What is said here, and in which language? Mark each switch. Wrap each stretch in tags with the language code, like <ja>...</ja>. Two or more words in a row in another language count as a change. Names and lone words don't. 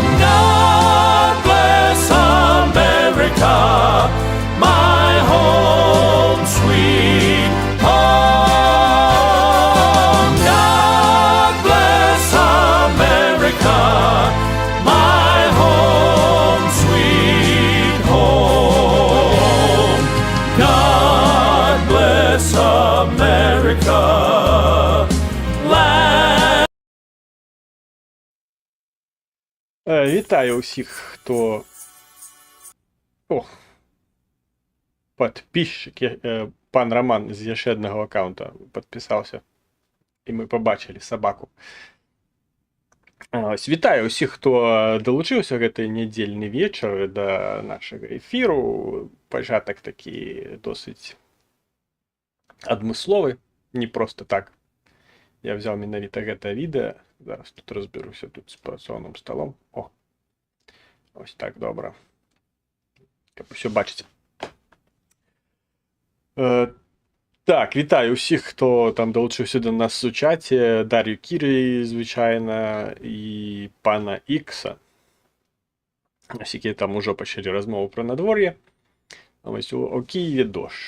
<en>God bless America, my home sweet home. God bless America, my home sweet home. God bless America.</en> <uk>Вітаю усіх, хто підписчик. Пан Роман з ще одного аккаунта підписався. І ми побачили собаку. Ось, вітаю усіх, хто долучився гэтай недільний вечір до нашого ефіру. Початок такий досить адмысловы, не просто так.</uk> <ru>Я взял</ru> <be>менавіта гэта відэа. Зараз тут разберуся тут з працоўным столом. Ось так, добра. Каб усё бачыць.</be> <uk>Так, вітаю усіх, хто там долучився до нас у чаті. Дар'ю Кірі, звичайно, і пана Ікса. Ось які там уже почали розмову про надвор'я. Ось у Києві дощ.</uk>